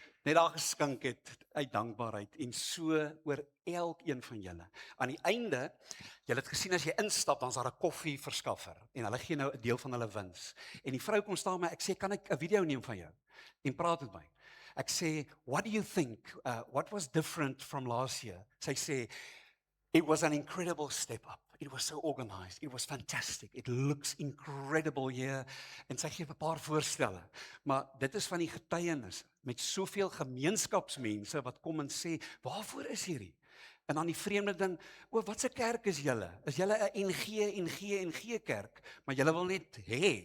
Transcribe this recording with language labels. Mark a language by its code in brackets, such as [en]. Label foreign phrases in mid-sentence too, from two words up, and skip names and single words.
[af] net daar geskink het uit dankbaarheid en so oor elkeen van julle. Aan die einde, julle het gesien as jy instap, dan is daar 'n koffieverskaffer en hulle gee nou 'n deel van hulle wins. En die vrou kom staan my, ek sê, kan ek 'n video neem van jou? En praat met my. Ek sê, [en] what do you think? What was different from last year? [af] Sy sê, [en] it was an incredible step up. It was so organized. It was fantastic. It looks incredible here. [af] En sy gee 'n paar voorstelle. Maar dit is van die getuienis met soveel gemeenskapsmense wat kom en sê, waarvoor is hierdie? En dan die vreemde ding, wat se kerk is julle? Is julle 'n NG kerk? Maar julle wil net hê.